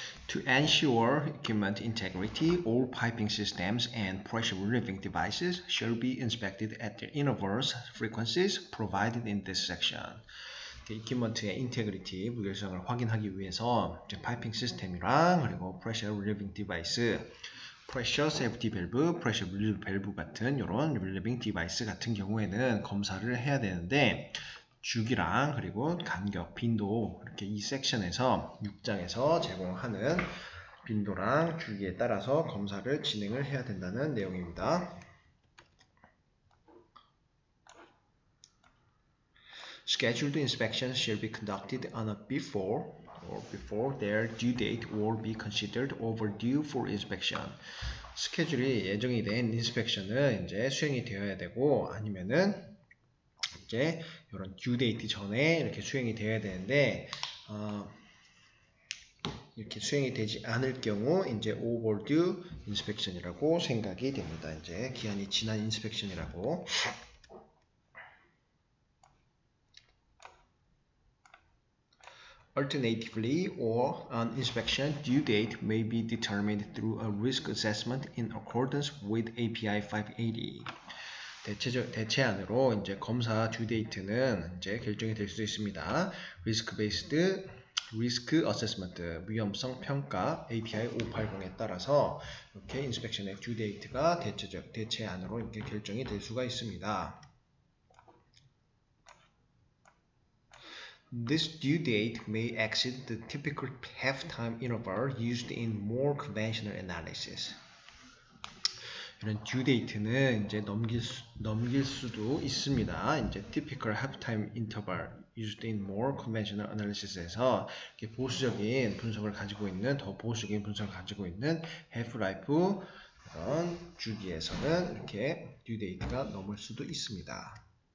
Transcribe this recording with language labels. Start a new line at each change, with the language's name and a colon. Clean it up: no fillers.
English: To ensure equipment integrity, all piping systems and pressure relieving devices shall be inspected at the intervals frequencies provided in this section.
Korean: equipment의 integrity, 무결성을 확인하기 위해서 파이핑 시스템이랑 그리고 pressure relieving device, pressure safety valve, pressure relief valve 같은 이런 relieving device 같은 경우에는 검사를 해야 되는데 주기랑 그리고 간격, 빈도 이렇게 이 섹션에서 6장에서 제공하는 빈도랑 주기에 따라서 검사를 진행을 해야 된다는 내용입니다.
English: Scheduled inspections shall be conducted on a before their due date or be considered overdue for inspection.
Korean: 스케줄이 예정이 된 인스펙션은 이제 수행이 되어야 되고 아니면은 이제 이런 due date 전에 이렇게 수행이 되어야 되는데 이렇게 수행이 되지 않을 경우 이제 overdue inspection이라고 생각이 됩니다. 이제 기한이 지난 인스펙션이라고.
English: Alternatively, or an inspection due date may be determined through a risk assessment in accordance with API 580.
Korean: 대체안으로 이제 검사 due date는 이제 결정이 될 수 있습니다. Risk-based risk assessment, 위험성 평가 API 580에 따라서 이렇게 인스펙션의 due date가 대체안으로 이렇게 결정이 될 수가 있습니다.
English: This due date may exceed the typical half-time interval used in more conventional analysis.
Korean: 이런 due date는 이제 넘길 수도 있습니다. 이제
English: typical half-time interval used in more conventional analysis
Korean: 에서 이렇게 보수적인 분석을 가지고 있는 더 보수적인 분석을 가지고 있는 half-life 그런 주기에서는 이렇게 due date가 넘을 수도 있습니다.